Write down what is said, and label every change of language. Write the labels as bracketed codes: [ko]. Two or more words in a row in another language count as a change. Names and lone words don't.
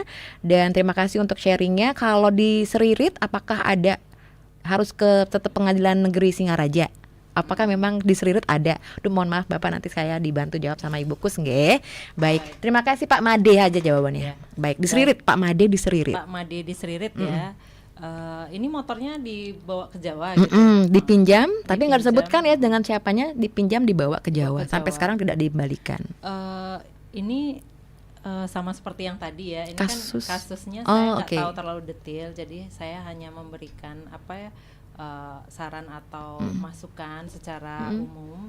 [id] Dan terima kasih untuk sharingnya. Kalau di Seririt apakah ada harus ke tetap Pengadilan Negeri Singaraja? Apakah memang di Seririt ada? Duh mohon maaf Bapak, nanti saya dibantu jawab sama Ibu Kus nggih. Baik, terima kasih Pak Made aja jawabannya. Baik, di Seririt Pak Made di Seririt. Pak Made di Seririt ya. Ini motornya dibawa ke Jawa gitu. Dipinjam, tapi nggak disebutkan ya dengan siapanya, dipinjam dibawa ke Jawa. Sampai sekarang tidak dibalikan. Ini sama seperti yang tadi ya. Ini Kasus. kan kasusnya saya nggak okay. tahu terlalu detail, jadi saya hanya memberikan saran atau masukan secara umum.